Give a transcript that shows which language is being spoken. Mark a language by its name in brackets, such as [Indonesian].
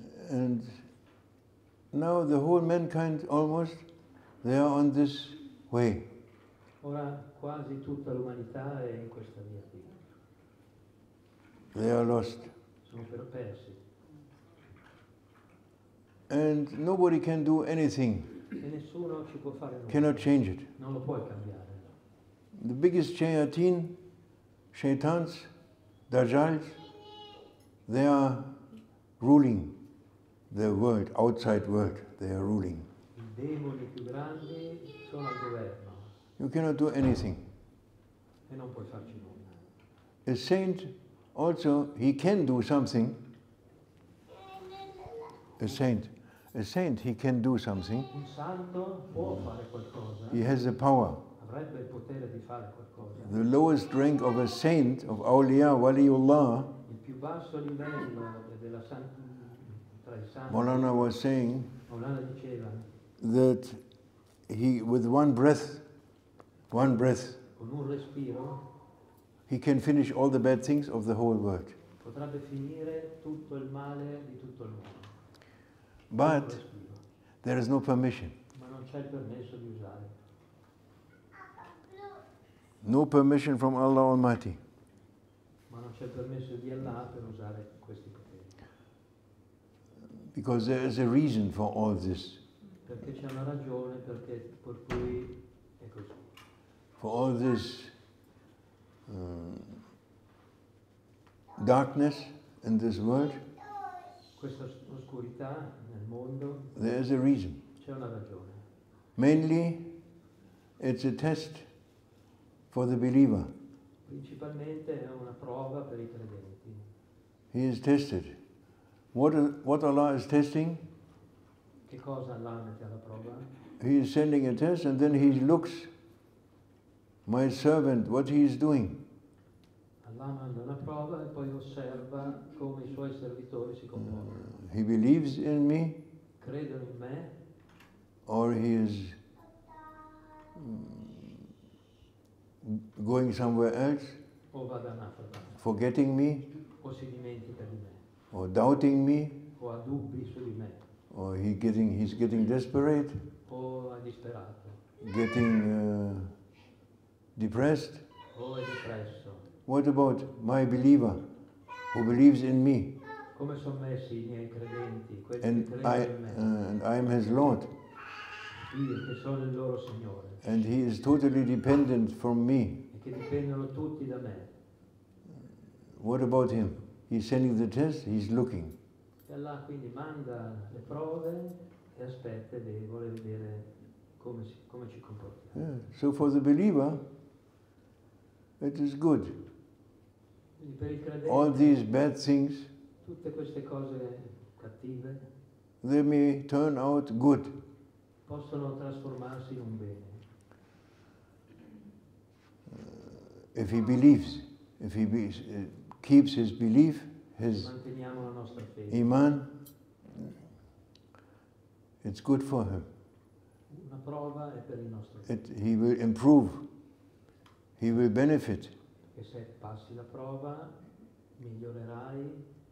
[English] And now the whole mankind almost, they are on this way. [Italian] Ora quasi tutta l'umanità è in questa via qui. [English] They are lost. [Italian] sono persi. [English] And nobody can do anything, [Italian] E nessuno ci può fare nulla. [English] cannot change it. [Italian] Non lo puoi cambiare. [English] The biggest shaitans, dajjals, they are ruling the world, outside world, they are ruling. [Italian] I demoni più grandi sono al governo [English] You cannot do anything. [Italian] e non puoi farci nulla. [English] A saint also, he can do something. A saint, he can do something. [Italian] Un santo può fare qualcosa, [English] He has the power. [Italian] avrebbe il potere di fare qualcosa. [English] The lowest rank of a saint, of awliya, waliullah, [Italian] Il più basso livello della tra i santi, [English] Maulana was saying [Italian] Maulana diceva, [English] that he, with one breath, [Italian] con un respiro [English] he can finish all the bad things of the whole world. [Italian] potrebbe finire tutto il male di tutto il mondo. [English] But [Italian] Un respiro. [English] there is no permission. [Italian] Ma non c'è il permesso di usare. [English] No permission from Allah Almighty. [Italian] Ma non c'è il permesso di Allah per usare questi poteri. [English] Because there is a reason for all this. [Italian] Perché c'è una ragione per cui è così. [English] For all this darkness in this world, [Italian] Questa oscurità nel mondo, [English] there is a reason. [Italian] c'è una ragione. [English] Mainly, it's a test for the believer. [Italian] Principalmente è una prova per i credenti. [English] He is tested. What Allah is testing, [Italian] Che cosa Allah mette alla prova? [English] He is sending a test and then He looks, my servant, what he is doing. [Italian] Allah manda una prova e poi osserva come i suoi servitori si comportano. [English] He believes in me, [Italian] Credono in me [English] or he is going somewhere else, [Italian] o va da un'altra parte, [English] forgetting me, [Italian] o si dimentica di me, [English] or doubting me, [Italian] o ha dubbi su di me, [English] or he's getting desperate, [Italian] o è disperato, [English] getting depressed. [Italian] o è depresso. [English] What about my believer who believes in me [Italian] Come sono messi i miei credenti, quelli [English] and [Italian] che credono in me, [English] and I am his Lord, [Italian] io che sono il loro Signore, [English] and he is totally dependent from me? [Italian] e che dipendono tutti da me. [English] What about him? He's sending the test, he's looking. [Italian] E Allah quindi manda le prove e aspetta e vuole vedere come ci comportiamo. [English] Yeah. So for the believer, it is good. [Italian] Quindi per il credente, [English] All these bad things, [Italian] tutte queste cose cattive [English] they may turn out good. [Italian] possono trasformarsi in un bene. [English] If he believes, if he keeps his belief, his [Italian] Manteniamo la nostra fede. [English] iman, it's good for him. [Italian] Una prova è per il nostro bene. [English] He will improve. He will benefit. [Italian] Perché se passi la prova, migliorerai,